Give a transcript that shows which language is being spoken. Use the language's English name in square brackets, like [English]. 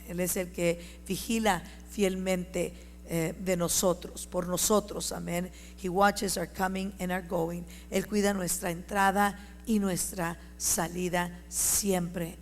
[Spanish] Él es el que vigila fielmente de nosotros, por nosotros. Amén. [English] He watches our coming and our going. [Spanish] Él cuida nuestra entrada y nuestra salida siempre.